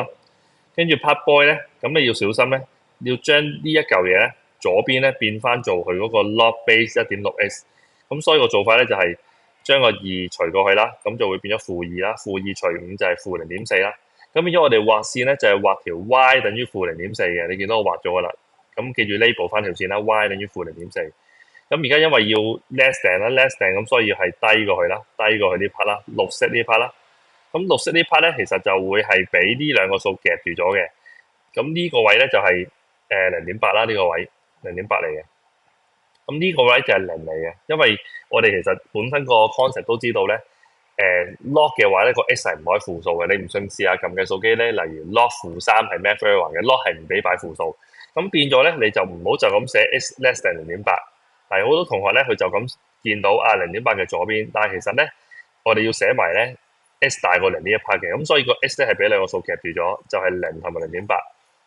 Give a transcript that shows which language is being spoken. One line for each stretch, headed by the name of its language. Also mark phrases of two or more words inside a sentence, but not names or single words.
Cantonese: 跟住
English: part boy
Cantonese: 咧，咁你要小心咧，要將呢一嚿嘢咧左邊咧變翻做佢嗰個
English: log base
Cantonese: 1.6x。咁所以個做法咧就係將個二除過去啦，咁就會變咗負二啦。負二除五就係負0.4啦。咁變咗我哋畫線咧就係畫條 y 等於負0.4嘅，你見到我畫咗噶啦。咁記住 label 翻條線啦，y 等於負0.4。咁而家因為要
English: less than
Cantonese: 啦，
English: less than
Cantonese: 咁所以要係低過去啦，低過去呢 part 啦，綠色呢 part 啦。咁綠色呢 part 咧，其實就會係俾呢兩個數夾住咗嘅。咁呢個位咧就係0.8啦，呢個位0.8嚟嘅。咁呢個位就係零嚟嘅，因為我哋其實本身個 concept 都知道咧，log 嘅話咧個 x 係唔可以負數嘅。你唔信試下撳計數機咧，例如 log 負3係
English: math error
Cantonese: 嘅，log 係唔俾擺負數。咁變咗咧，你就唔好就咁寫
English: x less than
Cantonese: 0.8。但係好多同學咧，佢就咁見到啊0.8嘅左邊，但係其實咧，我哋要寫埋咧 x 大過零呢一 part 嘅，咁所以個 x 咧係俾兩個數夾住咗，就係0同埋0.8。